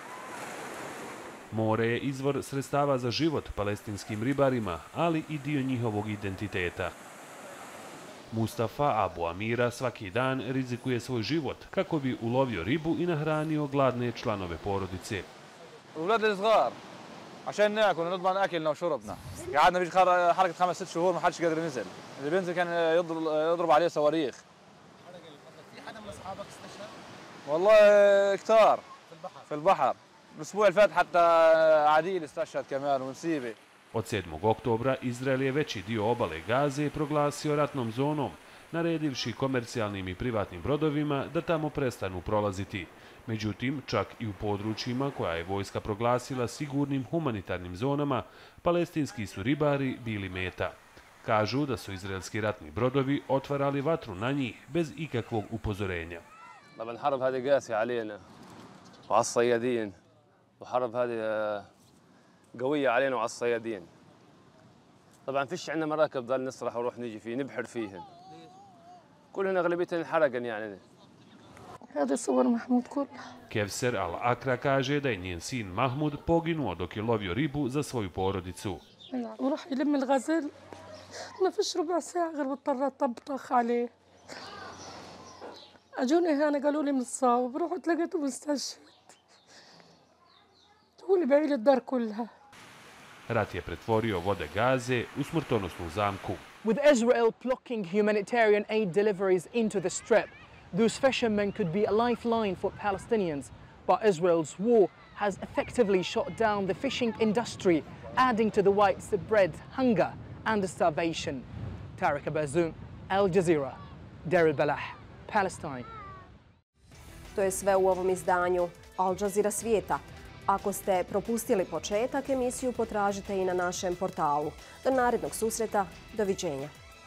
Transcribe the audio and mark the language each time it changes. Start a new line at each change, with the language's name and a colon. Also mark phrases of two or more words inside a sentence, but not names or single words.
Bosnian: More je izvor sredstava za život palestinskim ribarima, ali i dio njihovog identiteta. Mustafa Abu Amira svaki dan rizikuje svoj život kako bi ulovio ribu i nahranio gladne članove porodice.
Arabic: الأولاد الصغار عشان ناكل ونضمن أكلنا وشربنا. قعدنا بيجي حركة 5-6 شهور ما حدش قادر ينزل. اللي بينزل كان يضرب عليه صواريخ. في حدا من أصحابك استشهد؟ والله كتار في البحر. الأسبوع اللي فات حتى عديل استشهد كمان ونسيبه.
Bosnian: Od 7. oktobra Izrael je veći dio obale Gaze proglasio ratnom zonom, naredivši komercijalnim i privatnim brodovima da tamo prestanu prolaziti. Međutim, čak i u područjima koja je vojska proglasila sigurnim humanitarnim zonama, palestinski su ribari bili meta. Kažu da su izraelski ratni brodovi otvarali vatru na njih bez ikakvog upozorenja.
Arabic: الحرب هذه قاسية علينا وعلى الصيادين وحرب هذه قوية علينا وعلى الصيادين. طبعا فيش عندنا مراكب ضل نسرح ونروح نيجي فيه نبحر فيهن. كلهن أغلبيتهن انحرقن يعني. هذا صور محمود كلها.
Bosnian: Kevser al-Akra kaže da je njen sin Mahmud poginuo dok je lovio ribu za svoju porodicu.
Arabic: وراح يلم الغزل ما فيش ربع ساعة غير بضطر أطبطخ عليه. أجوني هنا قالوا لي متصاب رحت لقيته مستشهد. هو اللي بعيل الدار كلها.
Bosnian: Rat je pretvorio vode Gaze u smrtonosnu zamku.
English: With Israel blocking humanitarian aid deliveries into the Strip, those fishermen could be a lifeline for Palestinians. But Israel's war has effectively shut down the fishing industry, adding to the widespread hunger and starvation. Tariq Abazoum, Al Jazeera, Deir el-Balah, Palestine.
Bosnian: To je sve u ovom izdanju Jazeera Svijeta. Ako ste propustili početak, emisiju potražite i na našem portalu. Do narednog susreta, doviđenja.